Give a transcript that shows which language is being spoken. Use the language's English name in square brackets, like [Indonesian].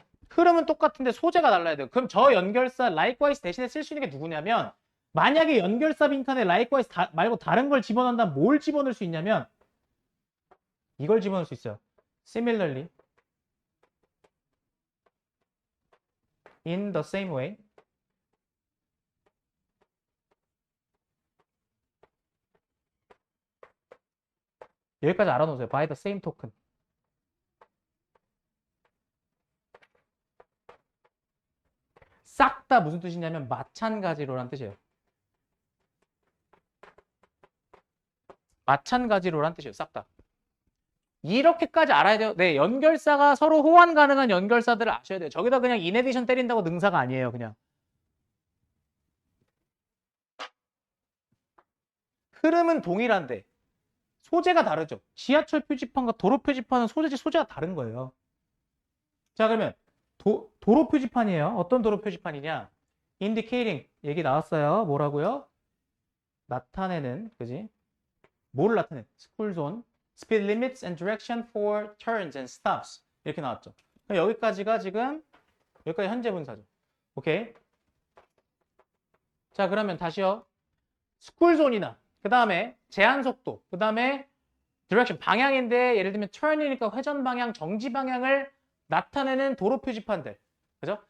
[Korean] 흐름은 똑같은데 소재가 달라야 돼요. 그럼 저 연결사 likewise 대신에 쓸 수 있는 게 누구냐면 만약에 연결사 빈칸에 likewise 말고 다른 걸 집어넣는다면 뭘 집어넣을 수 있냐면 이걸 집어넣을 수 있어요. [English] Similarly, in the same way, [Korean] 여기까지 알아놓으세요. [English] By the same token. [Korean] 싹 다 무슨 뜻이냐면 마찬가지로란 뜻이에요. 마찬가지로란 뜻이에요. 싹 다. 이렇게까지 알아야 돼요. 네, 연결사가 서로 호환 가능한 연결사들을 아셔야 돼요. 저기다 그냥 인에디션 때린다고 능사가 아니에요. 그냥. 흐름은 동일한데 소재가 다르죠. 지하철 표지판과 도로 표지판은 소재가 다른 거예요. 자, 그러면 도로 표지판이에요. 어떤 도로 표지판이냐? indicating 얘기 나왔어요. 뭐라고요? 나타내는, 그지? 뭐를 나타내? [English] school zone, speed limits and direction for turns and stops [Korean] 이렇게 나왔죠. 여기까지가 지금 여기까지 현재 분사죠. 오케이. 자, 그러면 다시요. school zone이나 그 다음에 제한 속도, 그 다음에 direction 방향인데 예를 들면 turn이니까 회전 방향, 정지 방향을 나타내는 도로 표지판들, 그죠?